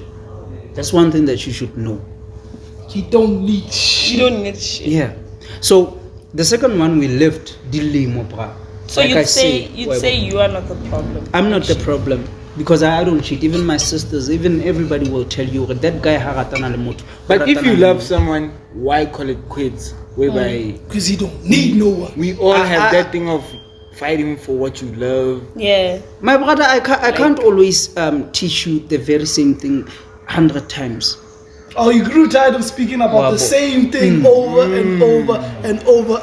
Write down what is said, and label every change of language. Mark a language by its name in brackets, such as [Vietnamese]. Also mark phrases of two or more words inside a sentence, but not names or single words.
[English] That's one thing that you should know. you don't need shit. You don't need shit. Yeah. So the second one we left dilemo bra. So Like I you'd say you are not the problem. I'm not the problem because I don't cheat. Even my sisters, even everybody will tell you that guy [Southern Sotho] haratana le motho. [English] but if you [Southern Sotho] Haratana le [English] love [Southern Sotho] motho. [English] someone, why call it quits? Whereby Because you don't need no one. we all have that thing of fighting for what you love. Yeah. My brother, I can't always teach you the very same thing 100 times. Oh, you grew tired of speaking about the same thing over and over and over